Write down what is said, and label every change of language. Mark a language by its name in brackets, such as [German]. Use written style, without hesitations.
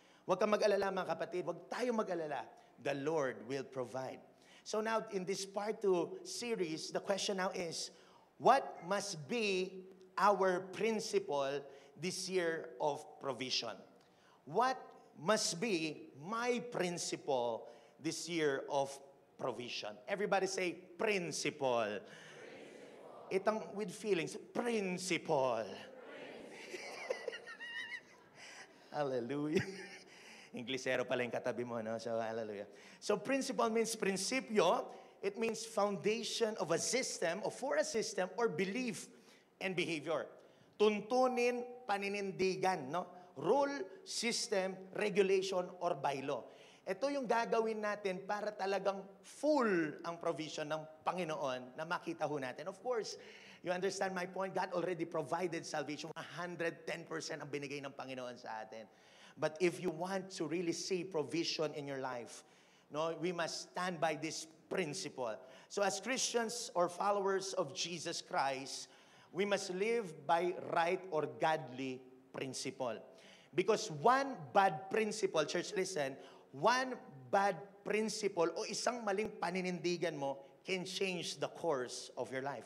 [Filipino] Huwag kang mag-alala mga kapatid, huwag tayo mag-alala. [English] The Lord will provide. So now, in this part 2 series, the question now is, what must be our principle this year of provision? What must be my principle this year of provision? Everybody say, principle. Itang with feelings, principle. [Filipino] Hallelujah. Inglesero pala yung katabi mo, no? So, hallelujah. [English] So, principle means prinsipyo. It means foundation of a system, or for a system, or belief and behavior. [Filipino] Tuntunin, paninindigan, [English] no? Rule, system, regulation, or bylaw. [Filipino] Ito yung gagawin natin para talagang full ang provision ng Panginoon na makita ho natin. [English] Of course, you understand my point? God already provided salvation. [Filipino] 110% ang binigay ng Panginoon sa atin. [English] But if you want to really see provision in your life, no, we must stand by this principle. So as Christians or followers of Jesus Christ, we must live by right or godly principle. Because one bad principle, church listen, one bad principle [Filipino] o isang maling paninindigan mo [English] can change the course of your life.